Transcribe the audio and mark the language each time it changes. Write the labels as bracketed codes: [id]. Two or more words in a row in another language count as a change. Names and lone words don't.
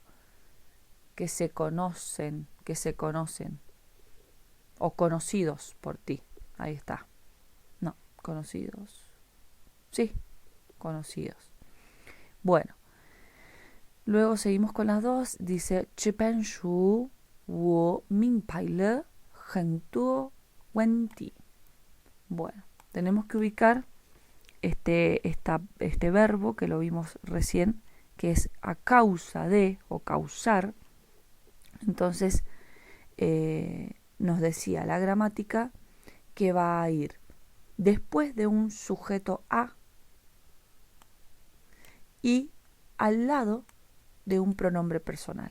[es] Que se conocen. O conocidos por ti. Ahí está. No, conocidos. Sí, conocidos. Bueno, luego seguimos con las dos. Dice, [zh] 这本书我明白了很多问题. [es] Bueno, tenemos que ubicar este verbo que lo vimos recién, que es a causa de o causar. Entonces, nos decía la gramática que va a ir después de un sujeto a y al lado de un pronombre personal.